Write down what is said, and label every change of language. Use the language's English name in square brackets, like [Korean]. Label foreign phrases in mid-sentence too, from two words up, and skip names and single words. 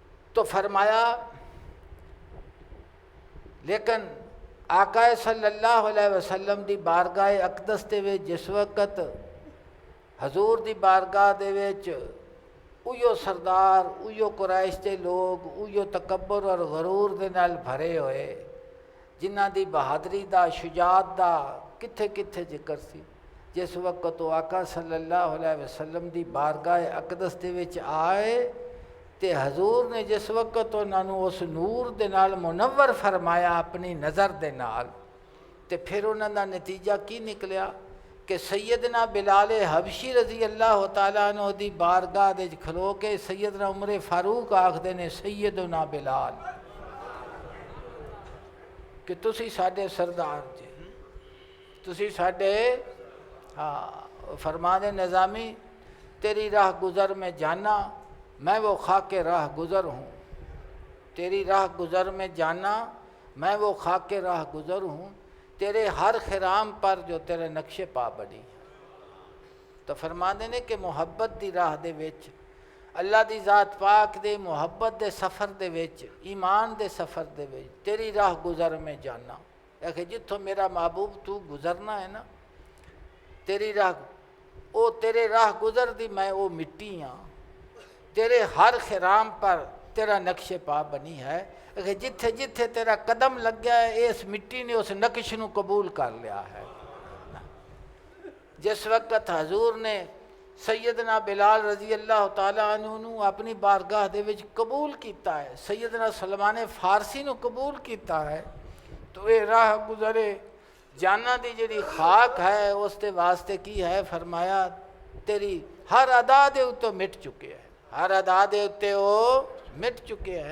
[Punjabi] تو فرمایا لیکن آقا [Arabic] صلی اللہ علیہ وسلم [Punjabi] دی بارگاہ اقدس دے وچ جس وقت حضور دی بارگاہ دے وچ اویو سردار اویو قریش دے لوگ اویو تکبر اور غرور دے نال بھرے ہوئے جنہ دی بہادری دا شجاعت دا کتھے کتھے ذکر سی، جس وقت وہ آقا [Arabic] صلی اللہ علیہ وسلم [Punjabi] دی بارگاہ اقدس دے وچ آئے تے حضور نے جس وقت انہاں نوں اس نور دے نال منور فرمایا اپنی نظر دے نال، تے پھر انہاں دا نتیجہ کی نکلیا کہ سیدنا بلال حبشی [Arabic] رضی اللہ تعالیٰ عنہ [Punjabi] دی بارگاہ دے کھلو کے سیدنا عمر فاروق آکھدے نے سیدنا بلال کہ تسی ساڈے سردار جی، تسی ساڈے فرما دے نظامی [Urdu] تیری راہ گزر میں جانا میں وہ خاک راہ گزر ہوں، تیری راہ گزر میں جانا میں وہ خاک راہ گزر ہوں، تیرے ہر خرام پر جو تیرے نقش پا بڑی۔ [Punjabi] تو فرما دے نے کہ محبت دی راہ دے وچ اللہ دی ذات پاک دے محبت دے سفر دے وچ ایمان دے سفر دے وچ [Urdu] تیری راہ گزر میں جانا، [Punjabi] کہ جتھوں میرا محبوب تو گزرنا ہے نا تیری راہ او تیرے راہ گزر دی میں او مٹی ہاں، [Urdu] تیرے ہر خرام پر تیرا نقش پا بنی ہے، [Punjabi] کہ جتھے جتھے تیرا قدم لگ گیا ہے اس مٹی نے اس نقش نو قبول کر لیا ہے۔ جس وقت حضور نے سیدنا بلال [Arabic] رضی اللہ تعالیٰ عنہ [Punjabi] نو اپنی بارگاہ دے وچ قبول کیتا ہے، سیدنا سلمان فارسی نو قبول کیتا ہے، تو اے راہ گزرے جانا دی جڑی خاک ہے اس دے واسطے کی ہے، فرمایا تیری ہر ادا دے اتوں مٹ چکے ہیں، ہر ادا دے اتے وہ مٹ چکے ہیں۔